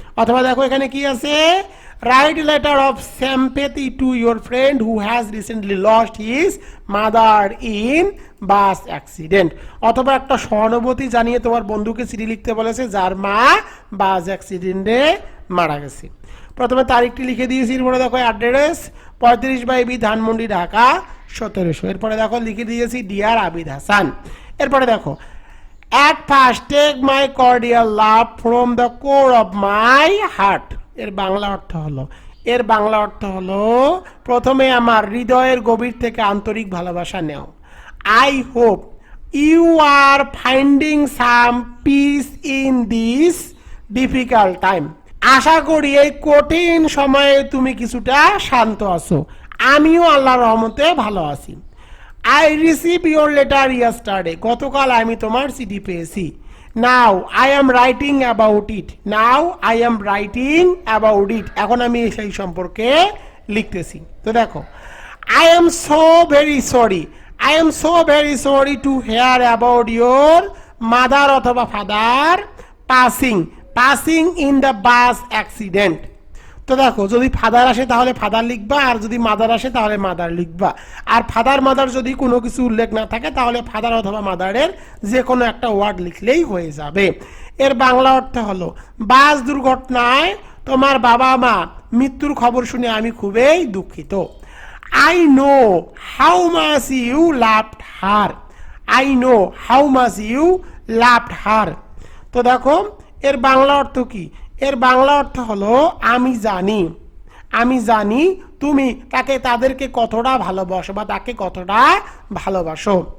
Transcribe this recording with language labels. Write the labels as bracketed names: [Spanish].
[Bangla] অথবা দেখো এখানে কি আছে [English] Write letter of sympathy to your friend who has recently lost his mother in bus accident. [Bangla] অথবা একটা সহানুভূতি জানিয়ে তোমার বন্ধুকে চিঠি লিখতে বলেছে যার মা বাস অ্যাক্সিডেন্টে মারা গেছে। প্রথমে তারিখটি লিখে দিয়েছি। এরপরে দেখো অ্যাড্রেস 35/B ধানমন্ডি ঢাকা 1700। এরপরে দেখো লিখে দিয়েছি ডিয়ার আবিদ হাসান। এরপরে দেখো [English] at first take my cordial love from the core of my heart। [Bangla] এর বাংলা অর্থ হলো, এর বাংলা অর্থ হলো প্রথমে আমার হৃদয়ের গভীর থেকে আন্তরিক ভালোবাসা নেও। [English] I hope you are finding some peace in this difficult time। [Bangla] আশা করি এই কঠিন সময়ে তুমি কিছুটা শান্ত আছো। আমিও আল্লাহর রহমতে ভালো আছি। [English] I received your letter yesterday। [Bangla] গতকাল আমি তোমার চিঠি পেয়েছি। [English] Now I am writing about it। Now I am writing about it। [Bangla] এখন আমি সেই সম্পর্কে লিখতেছি। তো দেখো [English] I am so very sorry। I am so very sorry to hear about your mother অথবা father passing in the bus accident। [Bangla] তো দেখো যদি ফাদার আসে তাহলে ফাদার লিখবা, আর যদি মাদার আসে তাহলে মাদার লিখবা। আর ফাদার মাদার যদি কোনো কিছু উল্লেখ না থাকে তাহলে ফাদার অথবা মাদারের যে কোনো একটা ওয়ার্ড লিখলেই হয়ে যাবে। এর বাংলা অর্থ হলো বাস দুর্ঘটনায় তোমার বাবা মা মৃত্যুর খবর শুনে আমি খুবই দুঃখিত। [English] I know how much you loved her। I know how much you loved her। [Bangla] তো দেখো এর বাংলা অর্থ কি? এর বাংলা অর্থ হলো আমি জানি, আমি জানি তুমি তাদেরকে কতটা ভালোবাসো বা তাকে কতটা ভালোবাসো।